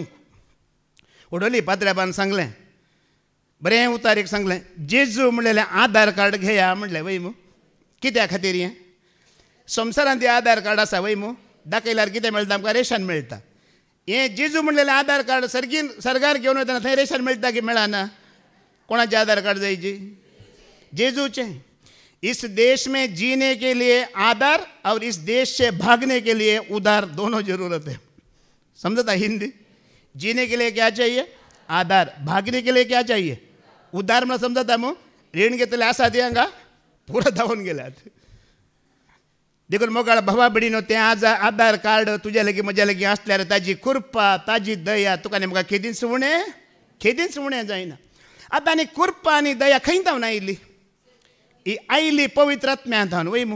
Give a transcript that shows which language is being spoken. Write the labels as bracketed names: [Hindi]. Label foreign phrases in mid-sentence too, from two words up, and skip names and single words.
[Konkani] उडोली पाद्र्याबान सांगलें, बरें उतारीक सांगलें, जेजू म्हणलेलें आधार कार्ड घेया म्हणलें वय मू. कित्या खातीर हें? संवसारांत आधार कार्ड आसा वय मू, दाखयल्यार कितें मेळटा? आमकां रेशन मेळटा. हें जेजू म्हणलेलें आधार कार्ड सरकार घेवन वयतना थंय रेशन मेळटा की मेळना? कोणाचें आधार कार्ड जायची? जेजूचें. [Hindi] इस देश में जीने के लिए आधार और इस देश से भागने के लिए उधार दोनों जरूरत है. समझता हिंदी? जीने के लिए क्या चाहिए? आधार. भागने के लिए क्या चाहिए? उधार. [Konkani] मला समजता मग ऋण घेतले आसा ते हांगा पुरा धांवून गेल्यात. देखून मोगाळ भावा भयणीनो, तें आज आधार कार्ड तुज्या लागीं म्हज्या लागीं आसल्यार ताजी कृपा, ताजी दया तुका आनी म्हाका केदींच उणें जायना. आतां आनी कृपा आनी दया खंय जावन आयली? ही आयली पवित्रात्म्यांतल्यान वय मू.